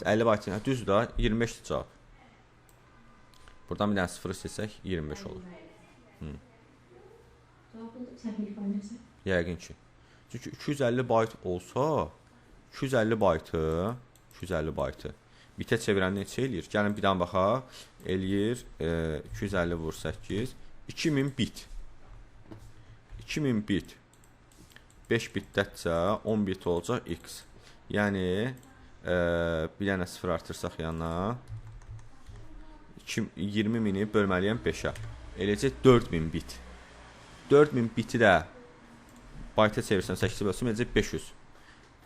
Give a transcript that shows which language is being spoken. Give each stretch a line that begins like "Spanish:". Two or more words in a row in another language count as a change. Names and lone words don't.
Azerbaijani: 50 bayt düzdür da 25-dir cavab. Buradan bir dənə 0 silsək 25 olur. Yəqin ki. Çünki 250 bayt olsa, 250 baytı bitə çevirəndə neçə eləyir? Gəlin bir dənə baxaq. Eləyir 250 vur 8, 2000 bit. 2000 bit. 5 bitdətcə 10 bit olacaq x. Yəni bir dənə 0 artırsaq yanına 20.000-i bölməliyəm 5-ə. Eləcək 4000 bit. 4000 biti də bayta çevirsəm 8 bölsəm eləcək 500.